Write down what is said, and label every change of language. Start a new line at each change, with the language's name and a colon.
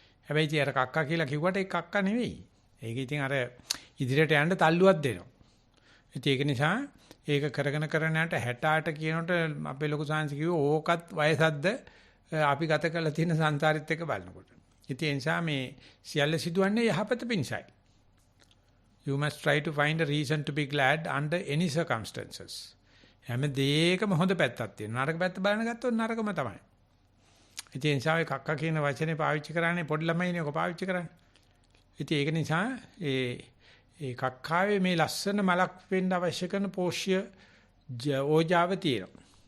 Sinhala: හැබැයි ඉතින් අර කක්ක කියලා කිව්වට ඒක කක්ක නෙවෙයි. ඒක ඉතින් අර ඉදිරියට යන්න තල්ලුවක් දෙනවා. ඉතින් ඒක නිසා ඒක කරගෙන කරගෙන යනට 68 කියනකොට අපේ ලොකු සාංශ කිව්වේ ඕකත් වයසක්ද අපි ගත කරලා තියෙන සංසාරෙත් එක්ක බලනකොට. ඉතින් ඒ නිසා මේ සියල්ල සිදුවන්නේ යහපත පිණිසයි.
English: You must try to find a reason to be glad under any circumstances.
Sinhala: හැම දෙයකම හොඳ පැත්තක් තියෙනවා. නරක පැත්ත බලන ගත්තොත් නරකම තමයි. ඉතින් ඒ නිසා කක්ක කියන වචනේ පාවිච්චි කරන්නේ පොඩි ළමයිනේ ඔක පාවිච්චි කරන්නේ. ඉතින් ඒක නිසා ඒ කක්කාවේ මේ ලස්සන මලක් වෙන්න අවශ්‍ය කරන පෝෂ්‍ය ඕජාව තියෙනවා.